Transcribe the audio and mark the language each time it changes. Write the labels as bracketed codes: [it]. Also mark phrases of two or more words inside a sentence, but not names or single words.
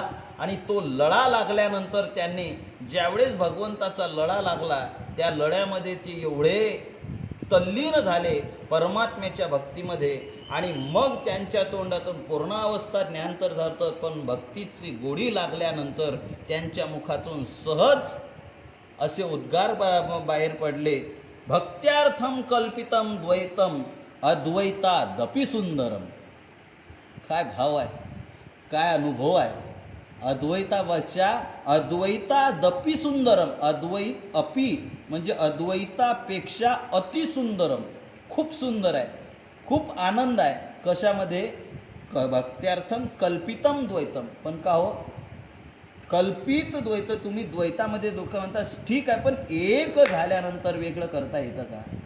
[mr] आणि तो लळा लागल्यानंतर त्यांनी ज्यावेळेस भगवंताचा लळा लागला त्या लळ्यामध्ये ते एवढे तल्लीन झाले परमात्म्याच्या भक्तीमध्ये. आणि मग त्यांच्या तोंडातून पूर्णावस्था ज्ञान तर झालं, पण भक्तीची गोडी लागल्यानंतर त्यांच्या मुखातून सहज असे उद्गार बाहेर पडले, [sa] भक्त्यार्थम कल्पितम द्वैतम अद्वैतादपि सुंदरम. [mr] काय भाव आहे, काय अनुभव आहे. अद्वैतापेक्षा [sa] अद्वैतादपि सुंदरम, [mr] अद्वैत अपि म्हणजे अद्वैतापेक्षा अतिसुंदरम, खूप सुंदर आहे, खूप आनंद आहे. कशामध्ये? [sa] भक्त्यार्थम कल्पितम द्वैतम. [mr] पण का हो कल्पित द्वैत, तुम्ही द्वैतामध्ये दुःख म्हणता ठीक आहे, पण एक झाल्यानंतर वेगळं करता येतं का?